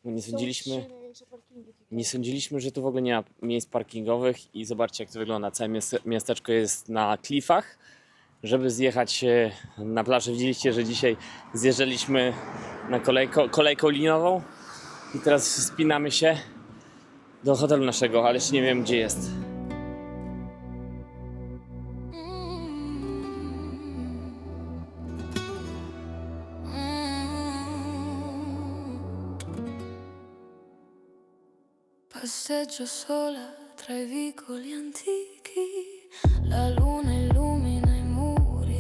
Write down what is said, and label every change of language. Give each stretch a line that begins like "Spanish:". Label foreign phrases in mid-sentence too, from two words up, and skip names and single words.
Polish: Nie sądziliśmy, że tu w ogóle nie ma miejsc parkingowych i zobaczcie, jak to wygląda. Całe miasteczko jest na klifach. Żeby zjechać na plażę, widzieliście, że dzisiaj zjeżdżaliśmy na kolejką liniową i teraz spinamy się do hotelu naszego, ale jeszcze nie wiem, gdzie jest.
Italian: Passeggio sola tra i vicoli antichi, la luna illumina i muri